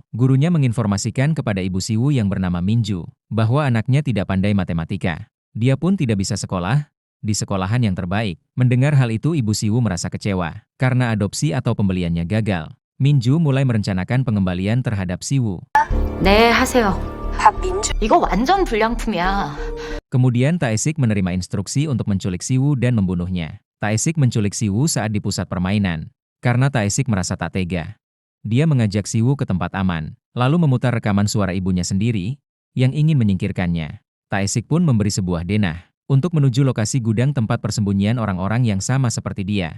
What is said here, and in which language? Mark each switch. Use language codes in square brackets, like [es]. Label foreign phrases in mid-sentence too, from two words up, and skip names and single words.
[id] Gurunya menginformasikan kepada ibu Siwoo yang bernama Minju bahwa anaknya tidak pandai matematika. Dia pun tidak bisa sekolah di sekolahan yang terbaik. Mendengar hal itu ibu Siwoo merasa kecewa karena adopsi atau pembeliannya gagal. Minju mulai merencanakan pengembalian terhadap Siwoo. [ko] 네, 하세요. 민주, 이거 완전 불량품이야. [id] Kemudian Taesik menerima instruksi untuk menculik Siwoo dan membunuhnya. Taesik menculik Siwoo saat di pusat permainan, karena Taesik merasa tak tega. Dia mengajak Siwoo ke tempat aman, lalu memutar rekaman suara ibunya sendiri, yang ingin menyingkirkannya. Taesik pun memberi sebuah denah, untuk menuju lokasi gudang tempat persembunyian orang-orang yang sama seperti dia.